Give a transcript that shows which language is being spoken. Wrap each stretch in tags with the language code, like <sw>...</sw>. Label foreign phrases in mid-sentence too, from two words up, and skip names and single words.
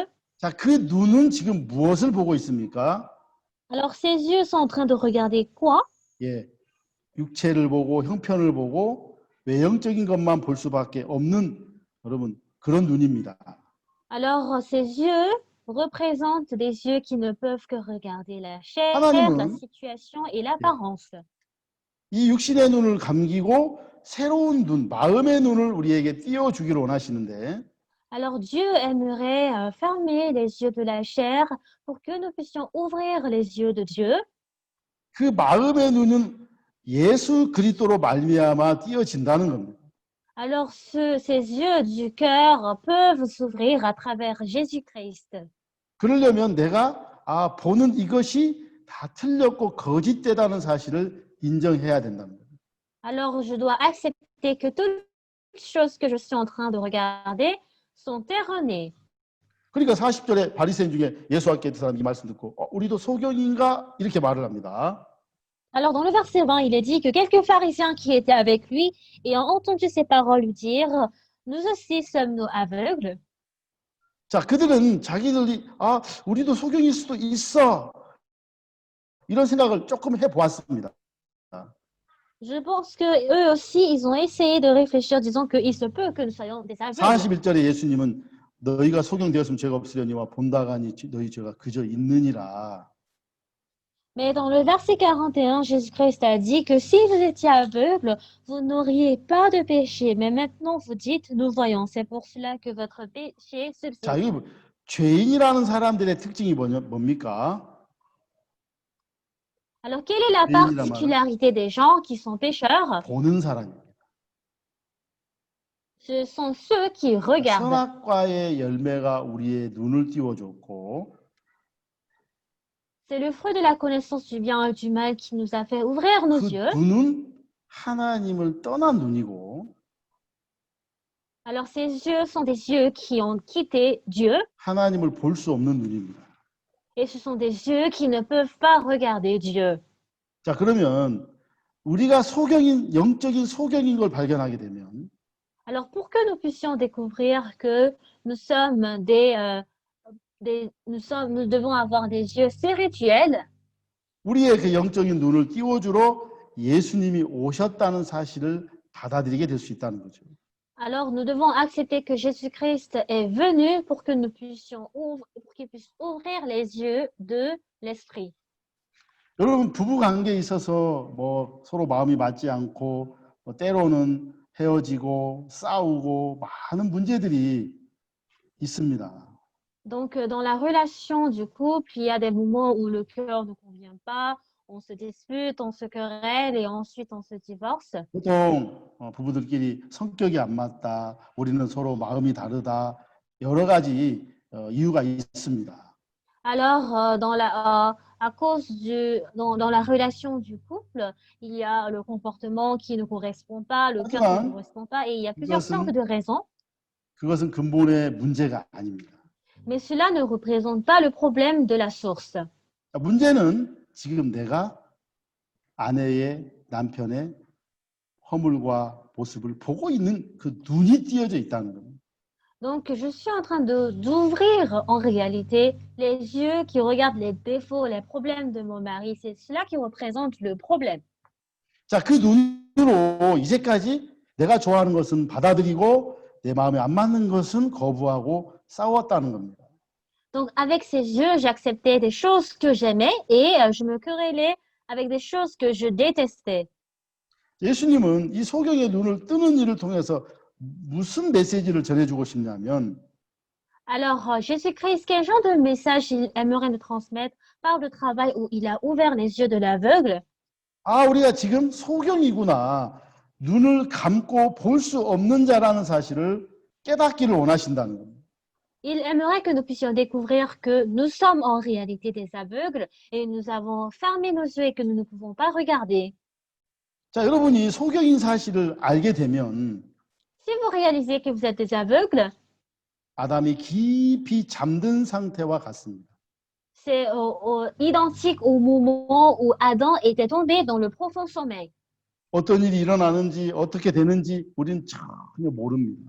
<ko>자, 그 눈은 지금 무엇을 보고 있습니까?</ko> <fr>Alors, ces yeux sont en train de regarder quoi?</fr> <ko>예, 육체를 보고 형편을 보고 외형적인 것만 볼 수밖에 없는 여러분 그런 눈입니다.</ko> <fr>Alors, ces yeux représentent des yeux qui ne peuvent que regarder la chair, la</fr> <ko>하나님은</ko> <fr>situation et</fr> <ko>예,</ko> <fr>l'apparence.</fr> <ko>이 육신의 눈을 감기고 새로운 눈, 마음의 눈을 우리에게 띄워주기를 원하시는데</ko> <fr>Alors, Dieu aimerait fermer les yeux de la chair pour que nous puissions ouvrir les yeux de Dieu.</fr> <ko>그 마음의 눈은 예수 그리스도로 말미암아 띄어진다는 겁니다.</ko> <fr>Alors, ces yeux du cœur peuvent s'ouvrir à travers Jésus-Christ.</fr> <ko>그러려면 내가 보는 이것이 다 틀렸고 거짓되다는 사실을 인정해야 된답니다.</ko> <fr>Alors, je dois accepter que toutes les choses que je suis en train de regarder sont erronées.</fr> <ko>그러니까 40절에 바리새인 중에 예수 학교에 있던 사람이 이 말씀 듣고 우리도 소경인가 이렇게 말을 합니다.</ko> <fr>Alors, dans le verset 20, il est dit que quelques pharisiens qui étaient avec lui, ayant entendu ces paroles, lui dirent, nous aussi sommes-nous aveugles?</fr> <ko>자, 그들은 자기들이 우리도 소경일 수도 있어 이런 생각을 조금 해보았습니다.</ko> <fr>Je pense que eux aussi, ils ont essayé de réfléchir, disant qu'il se peut que nous soyons des aveugles.</fr> <ko>41절에 예수님은 너희가 소경되었으면 죄가 없으려니와 본다가니 너희 죄가 그저 있느니라.</ko> <fr>Mais dans le verset 41, Jésus-Christ a dit que si vous étiez aveugles, vous n'auriez pas de péché. Mais maintenant, vous dites, nous voyons. C'est pour cela que votre péché</fr> <ko>자,</ko> <fr>subsiste.</fr> <ko>이거 죄인이라는 사람들의 특징이 뭡니까?</ko> <fr>Alors, quelle est la</fr> <ko>죄인이란 말은</ko> <fr>particularité des gens qui sont pécheurs?</fr> <ko>보는 사람입니다.</ko> <fr>Ce sont ceux qui regardent.</fr> <ko>선악과의 열매가 우리의 눈을 띄워줬고</ko> <fr>C'est le fruit de la connaissance du bien et du mal qui nous a fait ouvrir nos</fr> <ko>그</ko> <fr>yeux.</fr> <ko>눈은 하나님을 떠난 눈이고</ko> <fr>Alors, ces yeux sont des yeux qui ont quitté Dieu</fr> <ko>하나님을 볼 수 없는 눈입니다.</ko> <fr>et ce sont des yeux qui ne peuvent pas regarder Dieu.</fr> <ko>자, 그러면 우리가 영적인 소경인 걸 발견하게 되면</ko> <fr>Alors, pour que nous puissions découvrir que nous devons avoir des yeux spirituels,</fr> <ko>우리의 그 영적인 눈을 띄워주러 예수님이 오셨다는 사실을 받아들이게 될 수 있다는 거죠.</ko> <fr>alors nous devons accepter que Jésus-Christ est venu pour que nous puissions pour qu'il puisse ouvrir les yeux de l'esprit.</fr> <ko>여러분 부부 관계에 있어서 뭐 서로 마음이 맞지 않고 뭐 때로는 헤어지고 싸우고 많은 문제들이 있습니다.</ko> <fr>Donc, dans la relation du couple, il y a des moments où le cœur ne convient pas, on se dispute, on se querelle et ensuite on se divorce.</fr> <ko>보통 부부들끼리 성격이 안 맞다, 우리는 서로 마음이 다르다, 여러 가지 이유가 있습니다.</ko> <fr>Alors, à cause dans la relation du couple, il y a le comportement qui ne correspond pas, le cœur qui ne correspond pas, et il y a plusieurs sortes de raisons.</fr> <ko>그것은 근본의 문제가 아닙니다.</ko> <fr>Mais cela ne représente pas le problème de la source.</fr> <ko>문제는 지금 내가 아내의 남편의 허물과 모습을 보고 있는 그 눈이 띄어져 있다는 겁니다.</ko> <fr>Donc, je suis en train d'ouvrir en réalité les yeux qui regardent les défauts, les problèmes de mon mari. C'est cela qui représente le problème.</fr> <ko>자, 그 눈으로 이제까지 내가 좋아하는 것은 받아들이고 내 마음에 안 맞는 것은 거부하고 싸웠다는 겁니다.</ko> <fr>Donc, avec ces yeux, j'acceptais des choses que j'aimais et je me querellais avec des choses que je détestais.</fr> <ko>예수님은 이 소경의 눈을 뜨는 일을 통해서 무슨 메시지를 전해주고 싶냐면</ko> <fr>Alors, Jésus-Christ, quel genre de message il aimerait nous transmettre par le travail où il a ouvert les yeux de l'aveugle?</fr> <ko>우리가 지금 소경이구나. 눈을 감고 볼 수 없는 자라는 사실을 깨닫기를 원하신다는 겁니다.</ko> <fr>Il aimerait que nous puissions découvrir que nous sommes en réalité des aveugles et nous avons fermé nos yeux et que nous ne pouvons pas regarder.</fr> <ko>자, 여러분이 소경인 사실을 알게 되면</ko> <fr>Si vous réalisez que vous êtes des aveugles,</fr> <ko>아담이 깊이 잠든 상태와 같습니다.</ko> <fr>C'est identique au moment où Adam était tombé dans le profond sommeil.</fr> <ko>어떤 일이 일어나는지 어떻게 되는지 우리는 전혀 모릅니다.</ko>